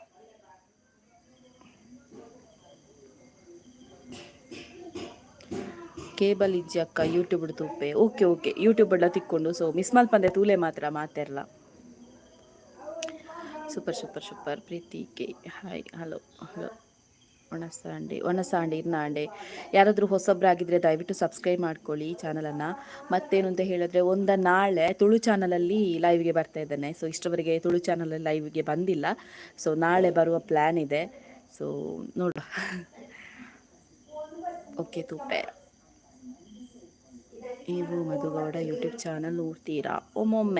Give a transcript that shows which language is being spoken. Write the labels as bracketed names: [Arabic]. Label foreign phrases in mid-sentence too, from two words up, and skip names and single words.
[Tulu] ಕೇಬಲ್ ಇಜ್ಜಿ ಅಕ್ಕ ಯೂಟ್ಯೂಬ್ ತೂಪೆ. ಓಕೆ ಯೂಟ್ಯೂಬ್ ತಿಕ್ಕೊಂಡು [English] so miss [Tulu] ಮಲ್ಪಂದೆ ತೂಲೆ ಮಾತ್ರ ಮಾತೆರ್ಲ. [Kannada] ಸೂಪರ್ ಪ್ರೀತಿ ಕೆ ಹಾಯ್ ಹಲೋ. [Tulu] ಒಣಸಾಂಡೆ ಇರ್ನಾಂಡೆ. [Kannada] ಯಾರಾದರೂ ಹೊಸೊಬ್ಬರಾಗಿದ್ದರೆ ದಯವಿಟ್ಟು ಸಬ್ಸ್ಕ್ರೈಬ್ ಮಾಡ್ಕೊಳ್ಳಿ ಈ ಚಾನಲನ್ನು. ಮತ್ತೇನು ಅಂತ ಹೇಳಿದ್ರೆ, ನಾಳೆ ತುಳು ಚಾನಲಲ್ಲಿ ಲೈವ್ಗೆ ಬರ್ತಾ ಇದ್ದೇನೆ. ಸೊ ಇಷ್ಟವರೆಗೆ ತುಳು ಚಾನಲಲ್ಲಿ ಲೈವ್ಗೆ ಬಂದಿಲ್ಲ. ಸೊ ನಾಳೆ ಬರುವ ಪ್ಲ್ಯಾನ್ ಇದೆ. ಸೊ ನೋಡುವ. ಓಕೆ ತೂಪೆ. ನೀವು ಮಧುಗೌಡ ಯೂಟ್ಯೂಬ್ ಚಾನಲ್ ನೋಡ್ತೀರಾ? ಒಮ್ಮೊಮ್ಮೆ.